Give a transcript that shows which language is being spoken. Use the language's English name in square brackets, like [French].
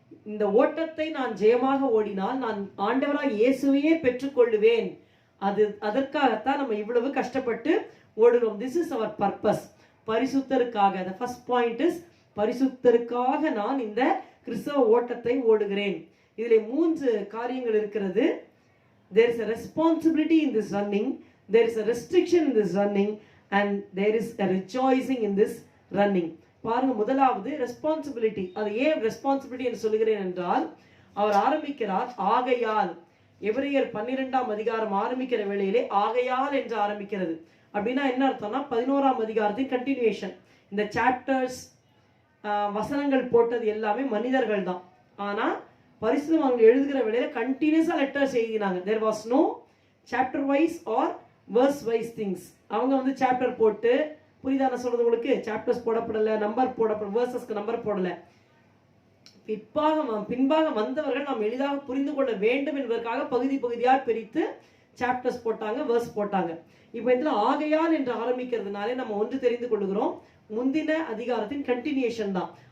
[Tamil] இந்த ஓட்டத்தை நான் ஜெயமாக ஓடினால் நான் ஆண்டவராக இயேசுவையே பெற்றுக்கொள்ளுவேன். அதற்காகத்தான் நம்ம இவ்வளவு கஷ்டப்பட்டு ஓடுறோம். [English] This is our purpose. [Tamil] பரிசுத்தருக்காக. [English] the first point is [Tamil] பரிசுத்தருக்காக நான் இந்த கிறிஸ்தவ ஓட்டத்தை ஓடுகிறேன். இதிலே 3 காரியங்கள் இருக்கிறது. [English] There is a responsibility in this running, there is a restriction in this running, and there is a rejoicing in this running. [Tamil] பாருங்க, முதலாவது ரெஸ்பான்சிபிலிட்டி. அது ஏன் ரெஸ்பான்சிபிலிட்டி என்று சொல்லுகிறேன் என்றால், அவர் ஆரம்பிக்கிறார் ஆகையால். எபிரேயர் 12ஆம் அதிகாரம் ஆரம்பிக்கிற வேளையிலே ஆகையால் என்று ஆரம்பிக்கிறது. அப்படின்னா என்ன அர்த்தம்னா 11ஆம் அதிகாரத்தின் கண்டினியூஷன். இந்த சாப்டர்ஸ் வசனங்கள் போட்டது எல்லாமே மனிதர்கள் தான். ஆனா பரிசுத்தம் அவங்க எழுதுகிற வேளையில கண்டினியூஸா லெட்டர்ஸ் எழுதினாங்க. [English] there was no chapter wise or verse wise things. [Tamil] அவங்க வந்து சாப்டர் போட்டு, புரியுதான சொல்றது உங்களுக்கு? சாப்டர்ஸ் போடப்படல, நம்பர் போடப்பட, வேர்சஸ்க்கு நம்பர் போடல. பின்பாக வந்தவர்கள் நாம் எளிதாக புரிந்து கொள்ள வேண்டும் என்பதற்காக பகுதி பகுதியாக பிரித்து சாப்டர்ஸ் போட்டாங்க, வேர்ஸ் போட்டாங்க. இப்போ இதுல ஆகையால் என்று ஆரம்பிக்கிறதுனாலே நம்ம ஒன்று தெரிந்து கொள்கிறோம், முந்தின அதிகாரத்தின் கண்டினியூஷன் தான்.